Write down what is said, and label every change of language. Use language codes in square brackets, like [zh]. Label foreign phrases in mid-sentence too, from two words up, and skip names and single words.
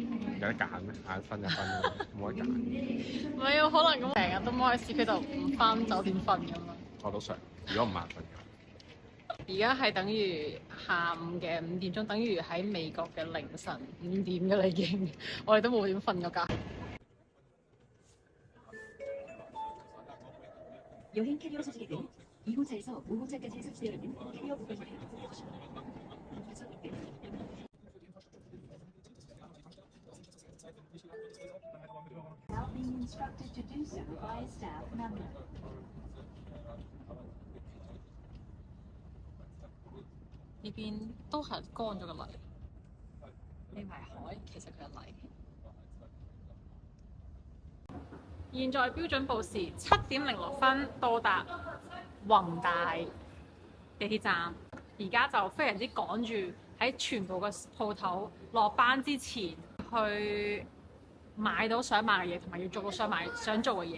[yue] 有得揀咩？眼瞓就瞓咯，冇得揀。唔係啊，可能咁成日都踎喺市區度唔翻酒店瞓咁啊。我都想，如果唔眼瞓嘅。而家係等於下午嘅5點鐘，等於喺美國嘅凌晨5點嘅啦已經。我哋都冇點瞓過覺。 [ko] 여행 캐리어 소지기 등 2호차에서 5호차까지 탑승되어 있는 캐리어 부분을 확인하십니다. [en] Now being instructed to do so by a staff member. [yue] 呢邊都係乾咗嘅泥，呢係海，其實佢係泥。現在標準報時7點06分到達弘大地鐵站，而家就非常之趕住喺全部嘅鋪頭落班之前去買到想買嘅嘢，同埋要做到想做嘅嘢。